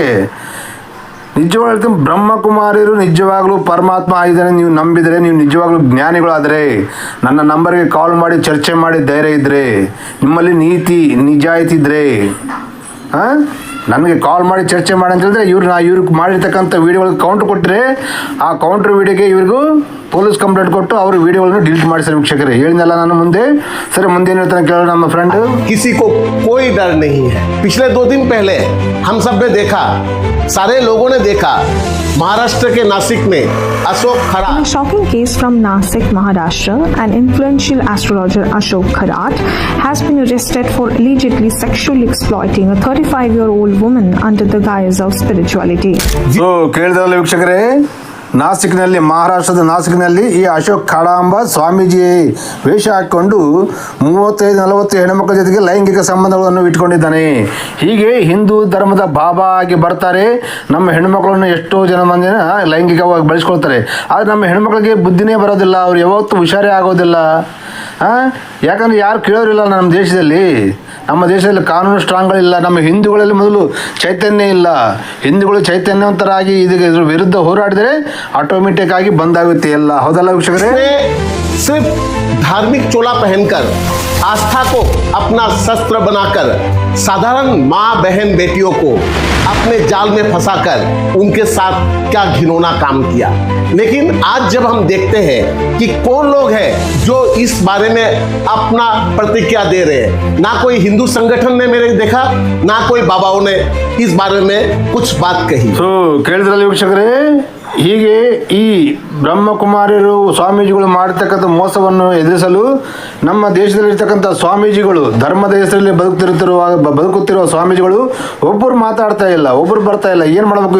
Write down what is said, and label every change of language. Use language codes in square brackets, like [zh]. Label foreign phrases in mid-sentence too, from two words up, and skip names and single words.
[kn] ನಿಜವಾಗ್ಲೂ ಹೇಳ್ತೀನಿ, ಬ್ರಹ್ಮಕುಮಾರಿಯರು ನಿಜವಾಗ್ಲೂ ಪರಮಾತ್ಮ ಆಗಿದ್ದಾನೆ ನೀವು ನಂಬಿದರೆ, ನೀವು ನಿಜವಾಗ್ಲೂ ಜ್ಞಾನಿಗಳಾದರೆ ನನ್ನ ನಂಬರ್ಗೆ ಕಾಲ್ ಮಾಡಿ ಚರ್ಚೆ ಮಾಡಿ ಧೈರ್ಯ ಇದ್ದರೆ, ನಿಮ್ಮಲ್ಲಿ ನೀತಿ ನಿಜಾಯಿತಿ ಇದ್ದರೆ ನನಗೆ ಕಾಲ್ ಮಾಡಿ ಚರ್ಚೆ ಮಾಡಿ ಅಂತ ಹೇಳಿದ್ರೆ ಇವ್ರಿಗೆ ಮಾಡಿರ್ತಕ್ಕಂಥ ವೀಡಿಯೋಗಳಿಗೆ ಕೌಂಟರ್ ಕೊಟ್ಟರೆ ಆ ಕೌಂಟರ್ ವೀಡಿಯೋಗೆ ಇವ್ರಿಗೂ [en] police complaint [kn] ಕೊಟ್ಟು ಅವ್ರ ವಿಡಿಯೋಗಳನ್ನು ಡಿಲೀಟ್ ಮಾಡಿಸ್ತಾರೆ. ವೀಕ್ಷಕರೇ ಹೇಳಿದ್ನಲ್ಲ ನಾನು ಮುಂದೆ. ಸರಿ, ಮುಂದೆ ಏನು ಹೇಳ್ತಾನೆ ಕೇಳೋಣ ನಮ್ಮ ಫ್ರೆಂಡ್. [hi] किसी को कोई डर नहीं है। पिछले 2 दिन पहले हम सब ने देखा, सारे लोगों ने देखा, महाराष्ट्र के नासिक में अशोक खरात. [en] In a shocking case from Nasik, Maharashtra, an influential astrologer Ashok Kharat has been arrested for allegedly sexually exploiting a 35-year-old woman under the guise of spirituality. [kn] ಸೊ ಕೇಳಿದ್ರಲ್ಲ ವೀಕ್ಷಕರೇ, ನಾಸಿಕ್ನಲ್ಲಿ, ಮಹಾರಾಷ್ಟ್ರದ ನಾಸಿಕ್ನಲ್ಲಿ ಈ ಅಶೋಕ್ ಖಾಡಾಂಬ ಸ್ವಾಮೀಜಿ ವೇಷ ಹಾಕಿಕೊಂಡು 35-40 ಹೆಣ್ಣುಮಕ್ಕಳ ಜೊತೆಗೆ ಲೈಂಗಿಕ ಸಂಬಂಧಗಳನ್ನು ಇಟ್ಕೊಂಡಿದ್ದಾನೆ. ಹೀಗೆ ಹಿಂದೂ ಧರ್ಮದ ಬಾಬಾ ಆಗಿ ಬರ್ತಾರೆ. ನಮ್ಮ ಹೆಣ್ಣುಮಕ್ಕಳನ್ನು ಎಷ್ಟೋ ಮಂದಿನ ಲೈಂಗಿಕವಾಗಿ ಬಳಸ್ಕೊಳ್ತಾರೆ. ಆದರೆ ನಮ್ಮ ಹೆಣ್ಮಕ್ಳಿಗೆ ಬುದ್ಧಿನೇ ಬರೋದಿಲ್ಲ, ಅವ್ರು ಯಾವತ್ತೂ ಹುಷಾರೇ ಆಗೋದಿಲ್ಲ. ಯಾಕಂದರೆ ಯಾರು ಕೇಳೋರಿಲ್ಲ ನಮ್ಮ ದೇಶದಲ್ಲಿ. ನಮ್ಮ ದೇಶದಲ್ಲಿ ಕಾನೂನು ಸ್ಟ್ರಾಂಗ್ಗಳಿಲ್ಲ. ನಮ್ಮ ಹಿಂದೂಗಳಲ್ಲಿ ಮೊದಲು ಚೈತನ್ಯ ಇಲ್ಲ. ಹಿಂದೂಗಳು ಚೈತನ್ಯವಂತರಾಗಿ ಇದ್ರ ವಿರುದ್ಧ ಹೋರಾಡಿದರೆ ಆಟೋಮೆಟಿಕ್ ಆಗಿ ಬಂದಾಗುತ್ತೆ ಎಲ್ಲ. ಹೌದಲ್ಲ ವೀಕ್ಷಕರೇ? [hi] सिर्फ धार्मिक चोला पहनकर, आस्था को अपना शस्त्र बनाकर साधारण माँ बहन बेटियों को अपने जाल में फंसाकर उनके साथ क्या घिनौना काम किया। लेकिन आज जब हम देखते हैं कि कौन लोग हैं जो इस बारे में अपना प्रतिक्रिया दे रहे हैं, ना कोई हिंदू संगठन ने मेरे देखा, ना कोई बाबाओं ने इस बारे में कुछ बात कही. [kn] ಸೊ ಕೇಳಿದ್ರಲ್ಲ ವೀಕ್ಷಕರೇ, ಹೀಗೆ ಈ ಬ್ರಹ್ಮಕುಮಾರಿಯರು ಸ್ವಾಮೀಜಿಗಳು ಮಾಡತಕ್ಕಂಥ ಮೋಸವನ್ನು ಎದುರಿಸಲು ನಮ್ಮ ದೇಶದಲ್ಲಿರ್ತಕ್ಕಂಥ ಸ್ವಾಮೀಜಿಗಳು, ಧರ್ಮದ ಹೆಸರಲ್ಲಿ ಬದುಕುತ್ತಿರುವ ಸ್ವಾಮೀಜಿಗಳು ಒಬ್ಬರು ಮಾತಾಡ್ತಾ ಇಲ್ಲ, ಒಬ್ಬರು ಬರ್ತಾ ಇಲ್ಲ. ಏನು ಮಾಡಬೇಕು?